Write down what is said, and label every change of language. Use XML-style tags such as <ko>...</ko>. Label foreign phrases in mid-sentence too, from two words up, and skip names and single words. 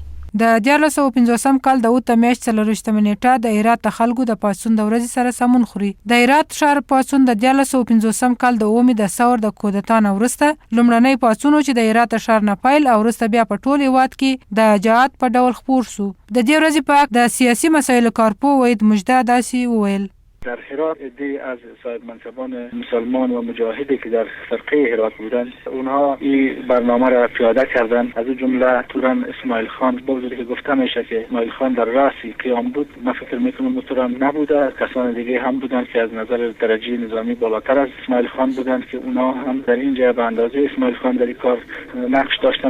<ps>د 1950 کال د اوته میاشت 24 نیټه د هرات خلکو د پاڅون د ورځې سره سمون خوري. د هرات ښار پاڅون د 1950 کال د اومې د ثور د کودتا نه وروسته لومړنی پاڅون چې د هرات ښار نه پیل او وروسته بیا په ټول هیواد کې د جهاد په ډول خپور شو. د دې ورځې په اړه د سیاسي مسایلو کارپو وحید مجده داسې وویل:</ps> <fa>در هرات عده‌ای از صاحب منصبان مسلمان و مجاهدی که در فرقه هرات بودند اونها این برنامه را پیاده کردند. از جمله توران اسماعیل خان بوده که گفته میشه که اسماعیل خان در راسی قیام بود. من فکر میکنم توران نبوده، کسان دیگه هم بودند که از نظر درجه نظامی بالاتر از اسماعیل خان بودند که اونها هم در اینجا به اندازه اسماعیل خان در این کار نقش داشتند.</fa>